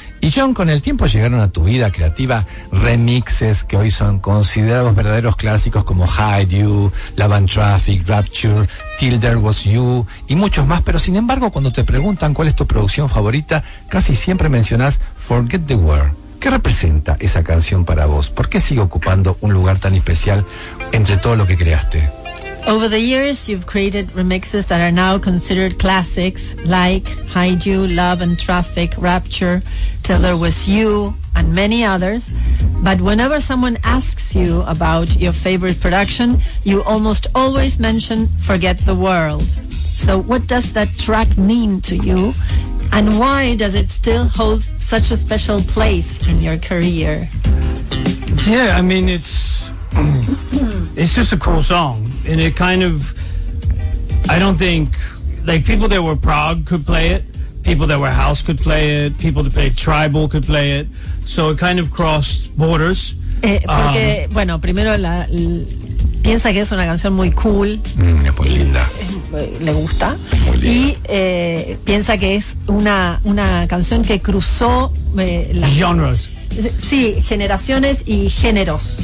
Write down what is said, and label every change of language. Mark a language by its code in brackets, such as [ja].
[es] Y John, con el tiempo llegaron a tu vida creativa remixes que hoy son considerados verdaderos clásicos como Hide You, Love and Traffic, Rapture, Till There Was You y muchos más. Pero sin embargo, cuando te preguntan cuál es tu producción favorita, casi siempre mencionas Forget the World. ¿Qué representa esa canción para vos? ¿Por qué sigue ocupando un lugar tan especial entre todo lo que creaste? [en] Over the years, you've created remixes that are now considered classics, like Hide You, Love and Traffic, Rapture, Till There Was You, and many others. But whenever someone asks you about your favorite production, you almost always mention Forget the World. So what does that track mean to you? And why does it still hold such a special place in your career? Yeah, I mean, it's just a cool song. And it kind of, I don't think, like, people that were prog could play it, people that were house could play it, people that played tribal could play it, so it kind of crossed borders. [es] Porque, bueno, primero piensa que es una canción muy cool. Es muy linda. Le gusta. Es muy linda. Y piensa que es una canción que cruzó las genres. Sí, generaciones y géneros.